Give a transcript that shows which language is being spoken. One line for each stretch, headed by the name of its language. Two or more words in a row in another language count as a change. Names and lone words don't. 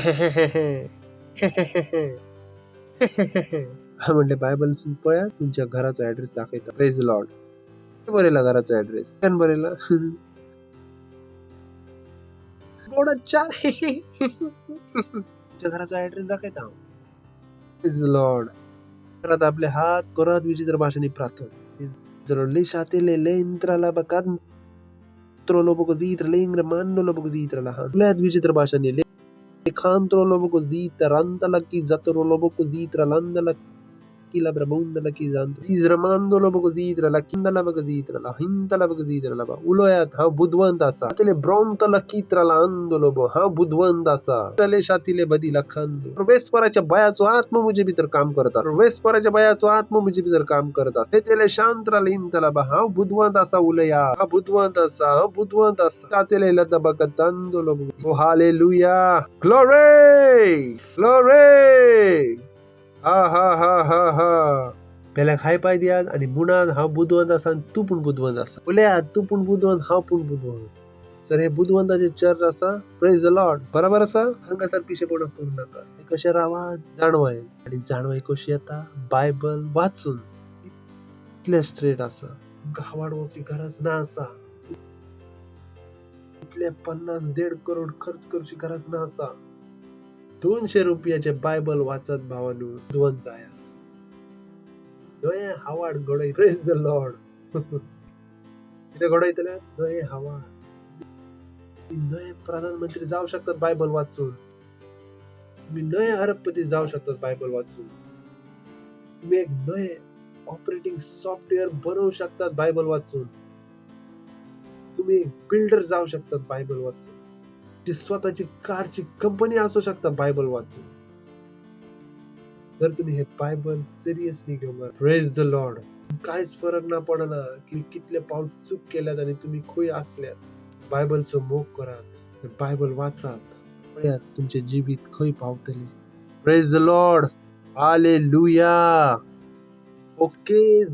Konkani: म्हणले बायबलसून पळया तुमच्या घराचो ऍड्रेस दाखयता.
English: Praise the Lord.
Konkani: बरयला घराचो ऍड्रेस केन बरयला बोर्डार 4 तुमच्या घराचो ऍड्रेस दाखयता हांव.
English: Praise the Lord.
Konkani: करत आपले हात करत विचित्र भाषेने प्रार्थना. Lishatele le intra la bacan trolobo così tralingre mando lo così tra la hand. Le visit basani le contro lo così taranta la chi zatro lo così tralanda la chi la brabunda la chi zantro. Isramando lo così tra la kinda la così tra la hinta la così tra la uloyat ha budwanta sa. Tele bronta la chi tralando lo ha budwanta sa. Tele shatile badi la khando. वेस्पराच्या बयाचो आत्मा
Hindi: मुझे भीतर
Konkani: काम करतात. वेस्पराच्या बयाचो आत्मा
Hindi: मुझे भीतर
Konkani: काम करतात. हे तेले शांत राहीन त्याला बा हा बुद्धवंत असा उलया हा बुद्धवंत असा हा बुद्धवंत असा तेले लता बकतांदो लो.
English: O hallelujah. Glory glory. हा हा हा हा हा.
Konkani: पेल्या खाय पाय दियात आणि मुणान हा बुद्धवंत असा तू पण बुद्धवंत असा उलया तू पण बुद्धवंत हा पण बुद्धवंत. सर हे बुद्धवंताचे चर्च असा.
English: Praise the Lord.
Konkani: बरोबर असा हांगासर पिशेपणा करू नका. कशे रावा जाणवाय आणि जाणवाय कशी येता बायबल वाचून. इतले स्ट्रेट असा गावाड वचची गरज ना असा. इतले 50-1.5 करोड खर्च करची गरज ना असा. 200 रुपयाचे बायबल वाचत भावानू बुद्धवंत जाया. नये हावाड घडय.
English: Praise the Lord.
Konkani: किती घडयतले नये हावाड. नये प्रधानमंत्री जाऊ शकतात बायबल वाचून. तुम्ही नये अरबपती जाऊ शकतात बायबल वाचून. तुम्ही एक नये
English: operating software
Konkani: बनवू शकतात बायबल वाचून. तुम्ही एक बिल्डर जाऊ शकतात बायबल वाचून. जी स्वतःची कारची कंपनी असू शकता बायबल वाचून. जर तुम्ही हे बायबल सिरियसली घेऊन
English: Praise the Lord.
Konkani: काहीच फरक ना पडना की कितले पाऊल चूक केल्यात आणि तुम्ही खुय असल्यात. बायबलचो मोग करात. बायबल वाचात. पळयात तुमचे जीवित खंय पावतले.
English: Praise the Lord. Hallelujah. OK.